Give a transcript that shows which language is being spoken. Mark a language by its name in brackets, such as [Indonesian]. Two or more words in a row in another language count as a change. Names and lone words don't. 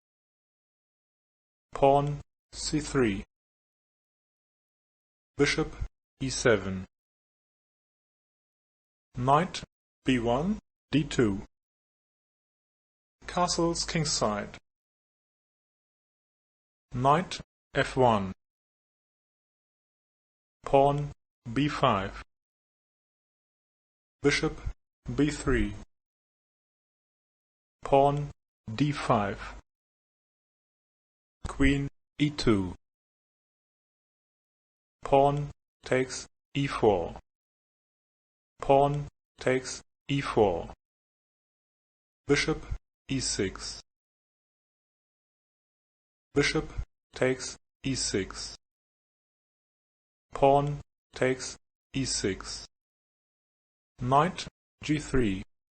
[English] pawn c3, bishop e7, knight b1, d2, castles kingside, knight f1, pawn b5, bishop b3, pawn d5, queen e2, pawn takes e4, pawn takes e4, bishop e6, bishop takes e6, pawn takes e6, knight g3,